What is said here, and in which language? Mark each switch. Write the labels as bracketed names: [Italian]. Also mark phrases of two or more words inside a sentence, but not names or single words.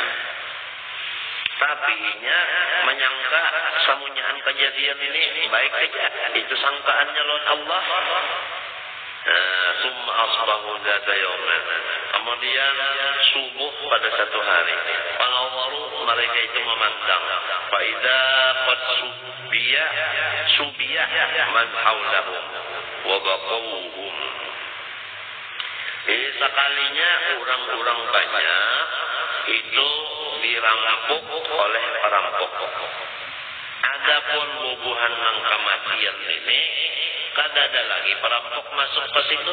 [Banjar] Tapi nya menyangka samunyaan kejadian ini baik saja. Itu sangkaannya lawan Allah. [Arabic] ثم أصبحوا ذات يوم. [Banjar] Kemudian subuh pada satu hari, panawaru mereka itu memandang, [Arabic] فإذا قد سبي من حولهم وبقوهم. [Banjar] Sekalinya orang-orang banyak itu dirampok oleh perampok. Adapun bubuhan nang kematian ini kada ada lagi perampok masuk ke situ.